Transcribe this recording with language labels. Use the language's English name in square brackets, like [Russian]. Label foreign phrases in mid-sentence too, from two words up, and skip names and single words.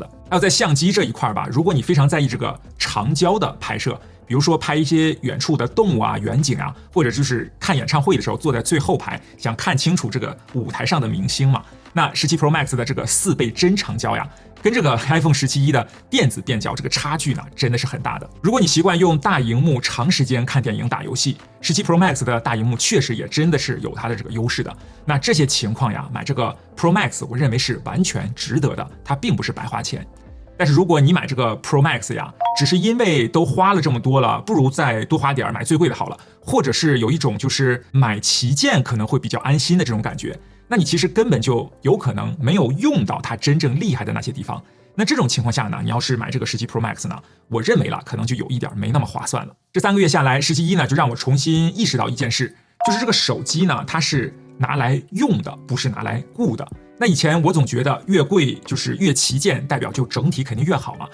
[Chinese] 還有在相機這一塊吧，如果你非常在意這個長焦的拍攝，比如說拍一些遠處的動物啊、遠景啊，或者就是看演唱會的時候坐在最後排，想看清楚這個舞台上的明星嘛，那17 Pro Max 的這個4倍真長焦呀，跟這個 iPhone 17E 的電子變焦這個差距呢，真的是很大的。如果你習慣用大熒幕長時間看電影、打遊戲，17 Pro Max 的大熒幕確實也真的是有它的這個優勢的。那這些情況呀，買這個 Pro Max 我認為是完全值得的，它並不是白花錢。但是如果你買這個 Pro Max 呀，只是因為都花了這麼多了，不如再多花點買最貴的好了，或者是有一種就是買旗艦可能會比較安心的這種感覺，那你其實根本就有可能沒有用到它真正厲害的那些地方。那這種情況下呢，你要是買這個17 Pro Max 呢，我認為了可能就有一點沒那麼划算了。這3個月下來，17E呢就讓我重新意識到一件事，就是這個手機呢，它是拿來用的，不是拿來顧的。那以前我总覺得越貴就是越旗艦，代表就整體肯定越好嘛。